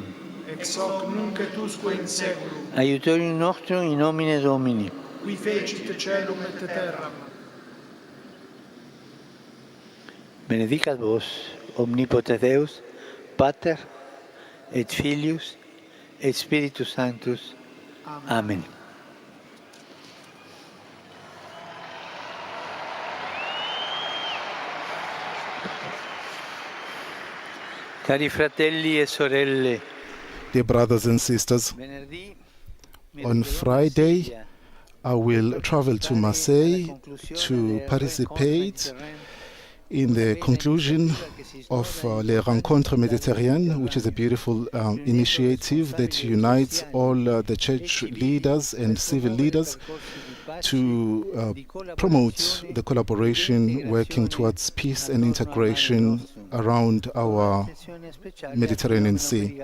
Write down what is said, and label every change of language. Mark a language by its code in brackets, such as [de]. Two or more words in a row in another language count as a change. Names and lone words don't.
[la] Ex hoc nunc et usque in saeculum. Aiutorium nostrum in nomine Domini. Qui fecit caelum et terram. Benedicat vos, omnipotens Deus, Pater, et Filius, et Spiritus Sanctus. Amen. [it] Cari fratelli e sorelle, [en] Dear brothers and sisters, [it] venerdì [en] on Friday I will travel to Marseille to participate in the conclusion of Les Rencontres Méditerranéennes, which is a beautiful initiative that unites all the church leaders and civil leaders to promote the collaboration working towards peace and integration around our Mediterranean Sea.